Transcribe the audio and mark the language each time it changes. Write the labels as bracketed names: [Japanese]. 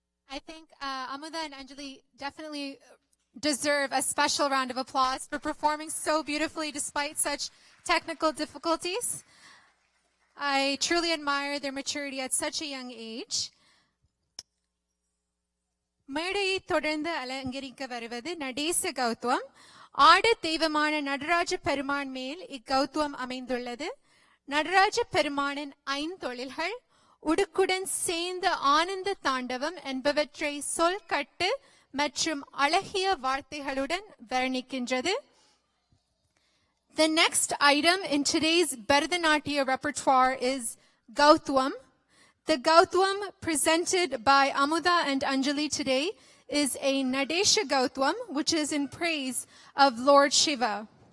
[English] I think Amuda and Anjali definitely deserve a special round of applause for performing so beautifully despite such technical difficulties. I truly admire their maturity at such a young age. [Tamil] மேடையை தொடர்ந்து அலங்கரிக்க வருவது நடேச கௌதம். ஆட தெய்வமான நடராஜ பெருமான் மேல் இக்கௌதம் அமைந்துள்ளது. நடராஜ பெருமானின் ஐந்தொழில்கள் உடுக்குடன் சேர்ந்த ஆனந்த தாண்டவம் என்பவற்றை சொல்கட்டு மற்றும் அழகிய வார்த்தைகளுடன் வர்ணிக்கின்றது. [English] The next item in today's Bharatanatyam repertoire is Gautwam. The Gautwam presented by Amuda and Anjali today is a Nadesha Gautwam, which is in praise of Lord Shiva.